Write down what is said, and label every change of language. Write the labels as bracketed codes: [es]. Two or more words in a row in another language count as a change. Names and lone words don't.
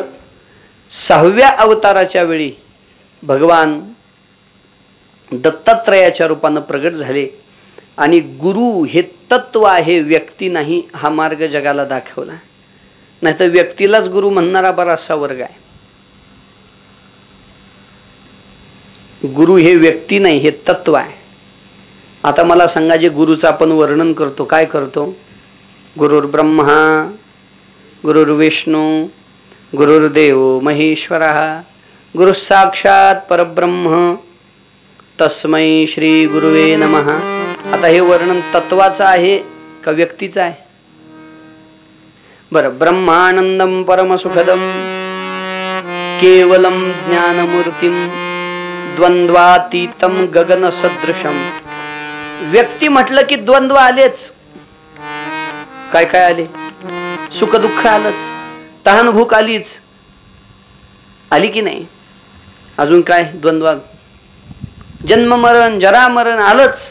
[mr] सहाव्या अवताराच्या वेळी भगवान दत्तात्रयाच्या रूपानं प्रगट झाले आणि गुरु हे तत्व आहे, व्यक्ती नाही, हा मार्ग जगाला दाखवला. नाही तर व्यक्तीलाच गुरु म्हणणारा बराचसा वर्ग आहे. गुरु हे व्यक्ती नाही, हे तत्व आहे. आता मला सांगा, जे गुरुचं आपण वर्णन करतो, काय करतो? [sa] गुरुर् ब्रह्मा गुरुर्विष्णू गुरुर्देव महेश्वरः गुरु साक्षात परब्रह्म तस्मै श्री गुरुवे नमः. [mr] आता हे वर्णन तत्वाचं आहे का व्यक्तीचं आहे? बरं, [sa] ब्रह्मानंदम परमसुखदम केवलम ज्ञानमूर्तिम द्वंद्वातीतम गगन सदृशम. [mr] व्यक्ती म्हटलं की द्वंद्व आलेच. काय काय आले? सुख दुःख आलंच, तहान भूक आलीच, आली की नाही? अजून काय? द्वंद्वात जन्म मरण जरा मरण आलंच.